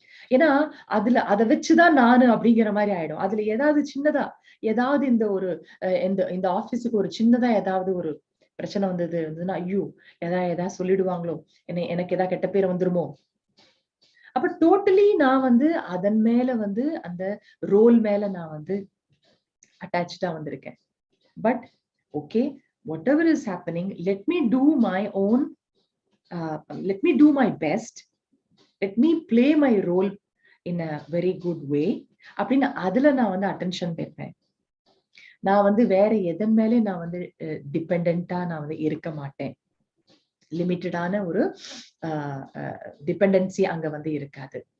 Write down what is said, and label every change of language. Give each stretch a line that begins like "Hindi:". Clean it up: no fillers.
Tamil: ஏன்னா அதை வச்சுதான் நானு அப்படிங்கிற மாதிரி ஆயிடும். அதுல ஏதாவது சின்னதா ஏதாவது இந்த ஆபீஸுக்கு ஒரு சின்னதா ஏதாவது ஒரு பிரச்சனை வந்ததுன்னா ஐயோ ஏதாவது சொல்லிடுவாங்களோ, எனக்கு ஏதாவது கெட்ட பேர் வந்துருமோ, அப்ப டோட்டலி நான் வந்து அதன் மேல வந்து அந்த ரோல் மேல நான் வந்து அட்டாச்சா வந்திருக்கேன்.
English: but okay, whatever is happening, let me do my own, let me do my best, let me play my role in a very good way
Tamil: அப்படின்னு அதுல நான் வந்து அட்டென்ஷன் வைப்பேன். நான் வந்து வேற எதன் மேலே நான் வந்து டிபெண்டா நான் வந்து இருக்க மாட்டேன். லிமிட்டடான ஒரு டிபெண்டன்சி அங்க வந்து இருக்காது.